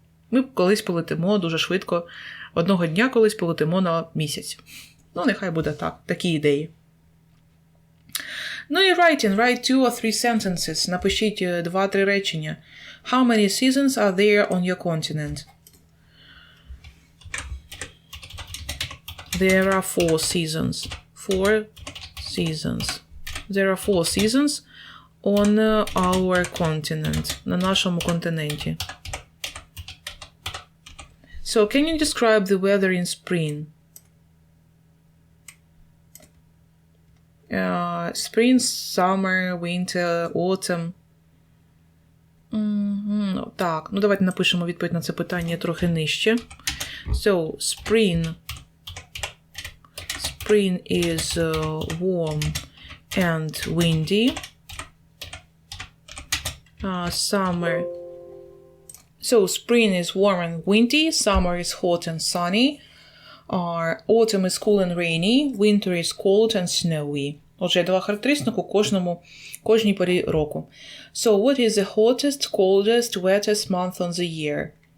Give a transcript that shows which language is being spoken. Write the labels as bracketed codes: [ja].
[uk] Ми колись полетимо дуже швидко. Одного дня колись полетимо на місяць. Ну, нехай буде так. Такі ідеї. [en] Ну і write 2 or 3 sentences. [uk] Напишіть 2-3 речення. [en] How many seasons are there on your continent? There are 4 seasons. 4 seasons. There are 4 seasons on our continent. [uk] На нашому континенті. [en] So, can you describe the weather in spring? Spring, summer, winter, autumn. [uk] Так, ну давайте напишемо відповідь на це питання трохи нижче. [en] So, spring is warm and windy. Summer. So, spring is warm and windy. Summer is hot and sunny. Autumn is cool and rainy. Winter is cold and snowy. [uk] Отже, я дала характеристику кожній порі року. [en] So, what is the hottest, coldest, wettest month on the year?